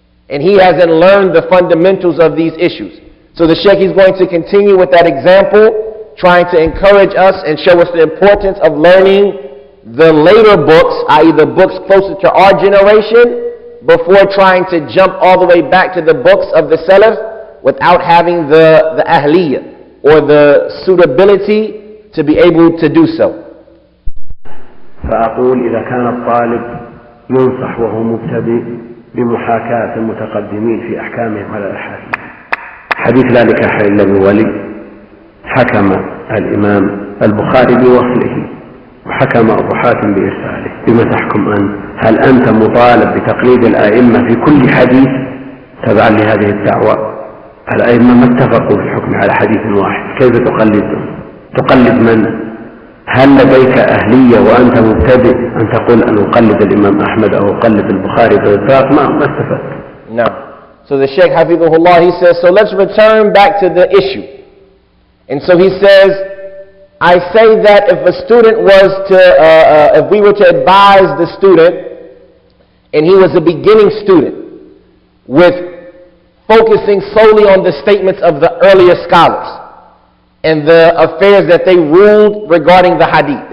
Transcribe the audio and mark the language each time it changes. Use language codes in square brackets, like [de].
[en] and he hasn't learned the fundamentals of these issues. So the Shaykh is going to continue with that example, trying to encourage us and show us the importance of learning the later books, i.e. the books closer to our generation, before trying to jump all the way back to the books of the Salaf without having the ahliyah or the suitability to be able to do so. [ar] فأقول إذا كان الطالب ينصح وهو مبتدئ بمحاكاة المتقدمين في أحكامهم على الأحاديث. حديث لا نكاح إلا بولي حكم الإمام البخاري بوصله وحكم أبو حاتم بإرساله. بما تحكم أنت؟ هل أنت مطالب بتقليد الأئمة في كل حديث تبعا لهذه الدعوة؟ الأئمة ما اتفقوا في الحكم على حديث واحد، كيف تقلدهم؟ تقلد من؟ هل لديك أهلية وأنت مبتدئ أن تقول أن أقلد الإمام أحمد أو أقلد البخاري بالإطلاق؟ ما استفدت. [en] No. So the Shaykh Hafidhullah, he says, so let's return back to the issue. And so he says, I say that if a student was to, if we were to advise the student, and he was a beginning student, with focusing solely on the statements of the earlier scholars, and the affairs that they ruled regarding the hadith.